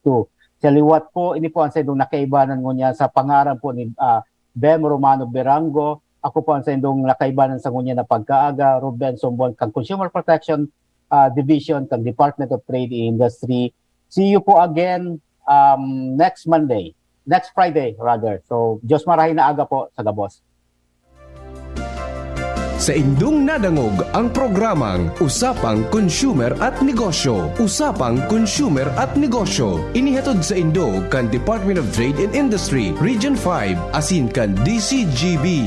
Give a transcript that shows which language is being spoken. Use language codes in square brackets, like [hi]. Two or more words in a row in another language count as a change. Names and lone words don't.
[bik] Sa liwat po, ini po ang sa indong nakaibanan ngunya sa pangaran po ni Bem Romano Berango. Ako po ang sa indong nakaibanan sa ngunya na pagkaaga, Ruben Sombon, kang Consumer Protection Division, kang Department of Trade and Industry. [en] See you po again next Monday. next Friday rather. So, [bik] Diyos marahin na aga po sa Gabos. Sa indong nadangog ang programang Usapang Consumer at Negosyo. Usapang Consumer at Negosyo. Inihatod sa indo kan Department of Trade and Industry, Region 5, asin kan DCGB.